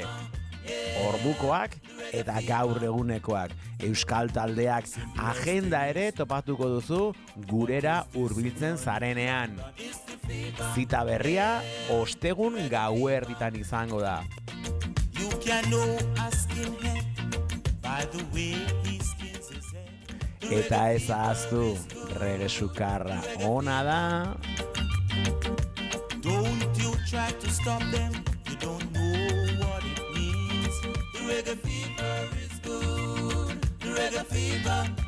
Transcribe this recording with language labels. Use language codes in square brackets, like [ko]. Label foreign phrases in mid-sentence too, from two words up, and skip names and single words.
[eu] Ordukoak eta gaur egunekoak, euskal taldeak agenda ere topatuko duzu gurera hurbiltzen zarenean. Zita berria ostegun gauerditan izango da. Eta ez ahaztu, Rege Sukarra ona da. [en] Don't you try to stop them, you don't know what it means. The reggae fever is good, the reggae fever.